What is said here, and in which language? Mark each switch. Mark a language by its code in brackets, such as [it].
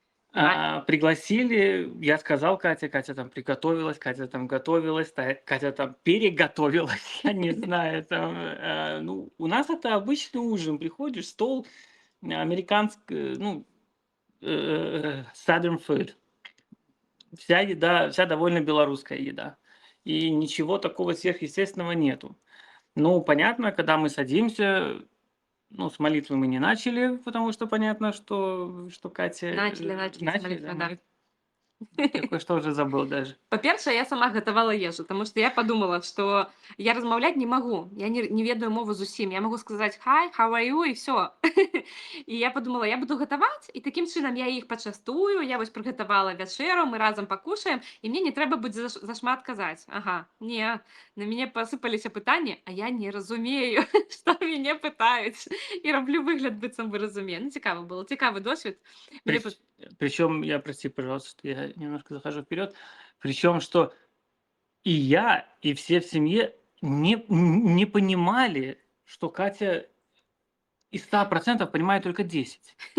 [ru] Пригласили, я сказал Кате, Катя там приготовилась, Катя там готовилась, Катя там переготовилась, я не знаю, там, ну, у нас это обычный ужин, приходишь, стол американский, ну, Southern food, вся еда, вся довольно белорусская еда, и ничего такого сверхъестественного нету. Ну, понятно, когда мы садимся, ну, с молитвы мы не начали, потому что понятно, что Катя... Начали с молитвы, да. Я кое-что уже забыл даже. [be] Па-першае, я сама гатавала ежу, таму што я падумала, што я размаўляць не магу, я не ведаю мову зусім. Я магу сказаць [en] «Hi, how are you?» [be] і всё. І я падумала, я буду гатаваць, і такім чынам я іх пачастую, я вось прыгатавала вячэру, мы разам пакушаем, і мне не трэба будзе зашмат казаць. Ага, не, на мяне пасыпаліся пытанні, а я не разумею, што мяне пытаюць. І раблю выгляд, быццам бы разумею. Ну, цікава было, цікавы досвед. [ru] Причем, я, прости, пожалуйста, что я немножко захожу вперед, причем, что и я, и все в семье не понимали, что Катя из 100% понимает только 10.